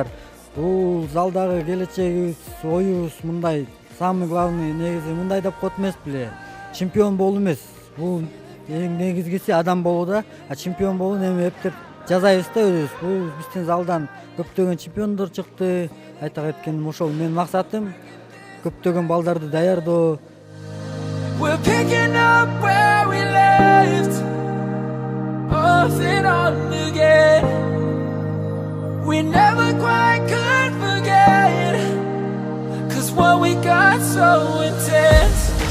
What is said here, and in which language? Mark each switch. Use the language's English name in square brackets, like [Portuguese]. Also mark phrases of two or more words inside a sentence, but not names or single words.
[Kyrgyz] Бул залдагы келечегибиз, оюбуз мындай, [Russian] самый главный [Kyrgyz] негизи мындай деп коет эмес беле. Чемпион болуу эмес. Бул эң негизгиси адам болуу да, а чемпион болуу эми эптеп жазайбыз да өзүбүз. Бул биздин залдан көптөгөн чемпиондор чыкты. Айта кеткеним ошол менин максатым көптөгөн балдарды даярдоо. [English] We're picking up where we left, off and on again. We never quite could forget, 'cause what we got so intense.